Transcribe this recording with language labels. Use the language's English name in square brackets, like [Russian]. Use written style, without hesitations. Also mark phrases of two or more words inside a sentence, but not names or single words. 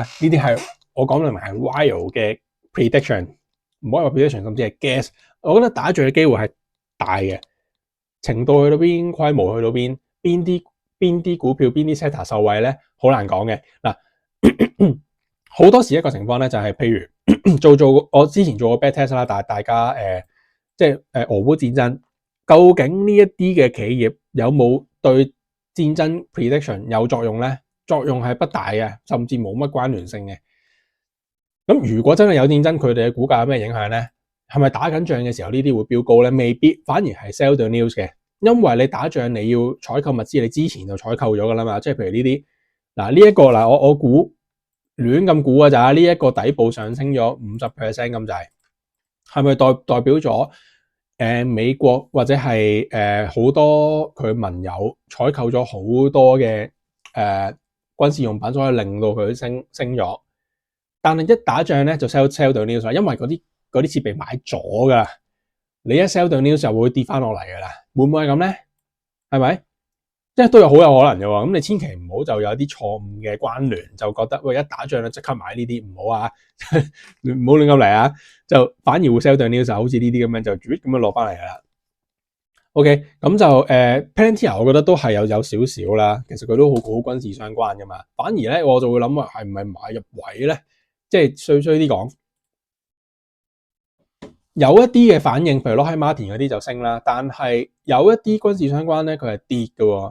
[Cantonese] 呢啲係我講明係 wild 嘅 prediction， 唔可以話 prediction， 甚至係 guess。我覺得打仗嘅機會係大嘅，程度去到邊，規模去到邊啲股票邊啲 sector 受惠咧，好難講嘅嗱。好多時一個情況咧，就係譬如做我之前做過 [English] back test [Cantonese] 啦，但係大家即係俄烏戰爭，究竟呢一啲嘅企業有冇對戰爭 prediction 有作用咧？作用係不大嘅，甚至冇乜關聯性嘅。咁如果真係有戰爭，佢哋嘅股價有咩影響咧？係咪打緊仗嘅時候呢啲會飆高咧？未必，反而係 [English] sell the news [Cantonese] 嘅。因為你打仗你要採購物資，你之前就採購咗噶啦嘛。即係譬如呢啲嗱，呢一個嗱，我估亂咁估啊咋？呢一個底部上升咗50% 咁滯，係咪代表咗美國或者係好多佢盟友採購咗好多嘅軍事用品，所以令到佢升咗？但係一打仗咧就 [English] sell the news， [Cantonese] 因為嗰啲設備買咗噶啦，你一 [English] sell the news [Cantonese] 就會跌翻落嚟噶啦，會唔會係咁咧？係咪？即係都有好有可能嘅喎，咁你千祈唔好就有啲錯誤嘅關聯，就覺得喂一打仗咧即刻買呢啲，唔好啊，唔好亂咁嚟啊，就反而會 [English] sell the news， [Cantonese] 好似呢啲咁樣就咁樣落翻嚟噶啦。OK， 咁就Palantir 我覺得都係有少少啦，其實佢都好軍事相關噶嘛，反而咧我就會諗話係唔係買入位咧？即係衰啲講。有一啲嘅反應，譬如 Lockheed Martin 嗰啲就升啦，但係有一啲軍事相關咧，佢係跌嘅喎。